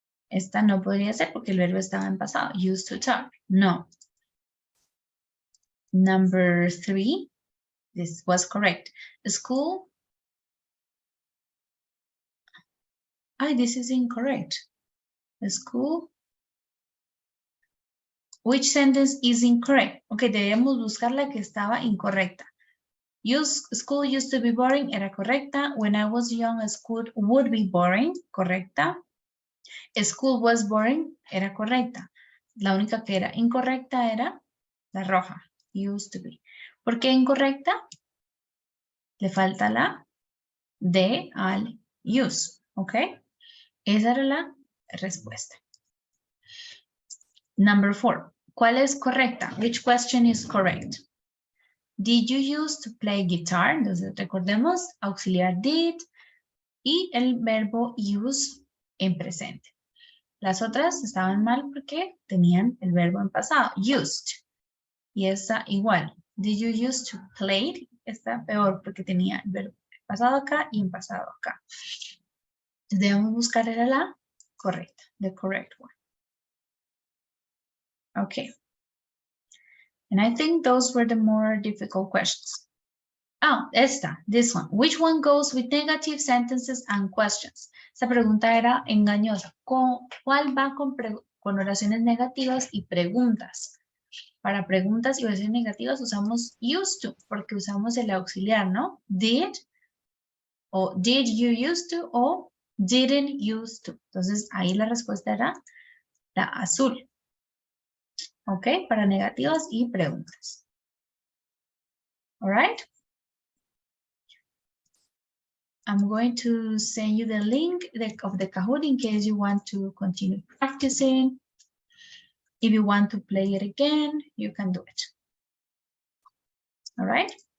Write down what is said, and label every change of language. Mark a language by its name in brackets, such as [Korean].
[Spanish] Esta no podría ser porque el verbo estaba en pasado, [English] used to talk. [Spanish] No. [English] Number 3, this was correct. School. This is incorrect. School. Which sentence is incorrect? [Spanish] Ok, debemos buscar la que estaba incorrecta. [English] School used to be boring, [Spanish] era correcta. [English] When I was young, school would be boring, correcta. School was boring, [Spanish] era correcta. La única que era incorrecta era la roja, used to be. ¿Por qué incorrecta? Le falta la D al use, ¿ok? Esa era la respuesta. Number 4, ¿cuál es correcta? [English] Which question is correct? Did you used to play guitar? [Spanish] Entonces recordemos, auxiliar did y el verbo use en presente. Las otras estaban mal porque tenían el verbo en pasado, used. Y esta igual. [English] Did you used to play? [Spanish] Está peor porque tenía el verbo en pasado acá y en pasado acá. Debemos buscar era la correcta, [English] the correct one. Okay. And I think those were the more difficult questions. This one. Which one goes with negative sentences and questions? [Spanish] Esta pregunta era engañosa. ¿Cuál va con oraciones negativas y preguntas? Para preguntas y oraciones negativas usamos used to, porque usamos el auxiliar, ¿no? Did, o did you used to, o didn't used to. Entonces, ahí la respuesta era la azul. ¿Ok? Para negativas y preguntas. [English] All right? I'm going to send you the link of the Kahoot in case you want to continue practicing. If you want to play it again, you can do it. All right?